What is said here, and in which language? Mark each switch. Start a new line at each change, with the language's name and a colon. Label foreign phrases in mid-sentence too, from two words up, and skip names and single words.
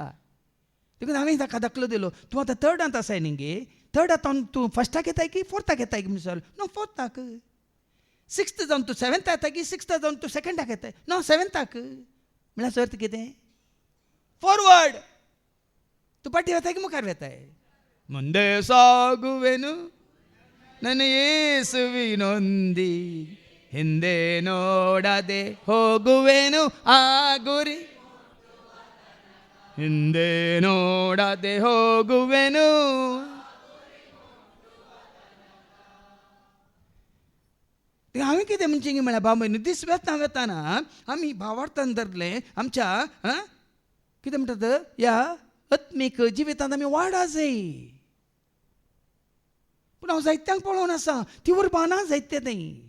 Konkani: देखून हांवें ताका दाखलो दिलो, तूं आतां 3rd आसाय न्ही गे, 3rd तूं 1st येताय की 4th येताय की म्हणून. नो 4th. 6th जावन तूं 7th येताय की 6th जावन तूं 2nd येताय. नो 7th म्हळ्यार अर्थ कितें? फॉरवर्ड. तूं फाटीं वेताय की मुखार वेताय?
Kannada: ಮುಂದೆ ಸಾಗುವೆನು ನನ್ನ ಯೇಸುವಿನೊಂದಿ, ಹಿಂದೆ ನೋಡದೆ ಹೋಗುವೆನು ಆ ಗುರಿ, ಹಿಂದೆ ನೋಡದೆ ಹೋಗುವೆನು.
Konkani: हांवें कितें म्हणचें म्हळ्यार बाबा दीस वेताना आमी भावार्थान धरले आमच्या कितें म्हणटात ह्या आत्मीक जिवितांत आमी वाडा जाय. पूण हांव जायत्यांक पळोवन आसा ती उर्बाना जायते थंय.